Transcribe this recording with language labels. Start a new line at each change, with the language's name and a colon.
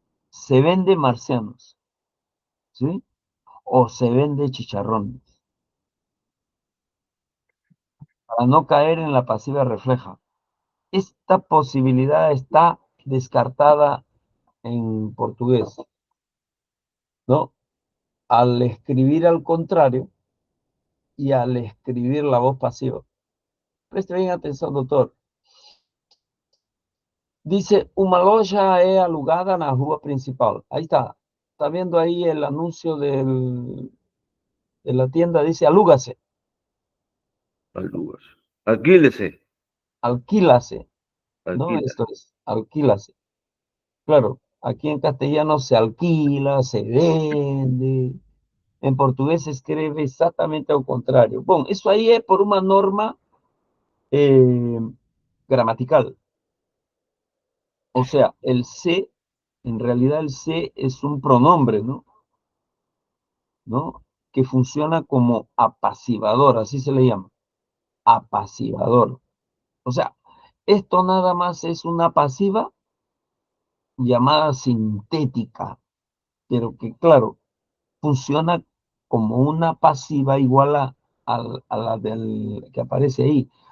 Spanish: Se vende marcianos, ¿sí? O se vende chicharrones, para no caer en la pasiva refleja. Esta posibilidad está descartada en portugués, ¿no? Al escribir al contrario y al escribir la voz pasiva. Preste bien atenção, doutor. Dice,
Portuguese: uma loja é alugada na rua principal.
Spanish: Ahí está. Está viendo ahí el anuncio de la tienda. Dice, alúgase, Alugas. Alquílese. alquílase. ¿No? Alquila. Esto es, alquílase. Claro, aquí en castellano se alquila, se vende. En portugués se escribe exactamente
Portuguese: ao contrário. Bom, isso aí é por uma norma gramatical.
Spanish: O sea, el se, en realidad el se es un pronombre, ¿no? ¿No? Que funciona como apaciguador, así se le llama, apaciguador. O sea, esto nada más es una pasiva llamada sintética, pero que claro, funciona como una pasiva igual a la del que aparece ahí.